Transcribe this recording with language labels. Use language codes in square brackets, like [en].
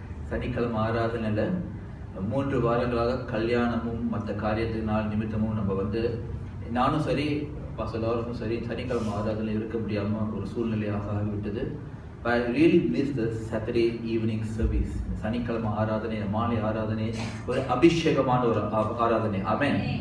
[ta] சனிக்கிழமை ஆராதனையில 3 வாரங்களாக கல்யாணமும் மற்ற காரியத்தினால் நிமித்தமும் நம்ம நானும் சரி பாசலாரும் சரி சனிக்கிழமை ஆராதனை இருக்க முடியாம ஒரு சூழ்நிலையாக ஆகிவிட்டது. [en] But I really missed the Saturday evening service. [ta] சனிக்கிழமை ஆராதனை, மாலை ஆராதனை ஒரு அபிஷேகமான ஒரு ஆராதனை. ஆமென்.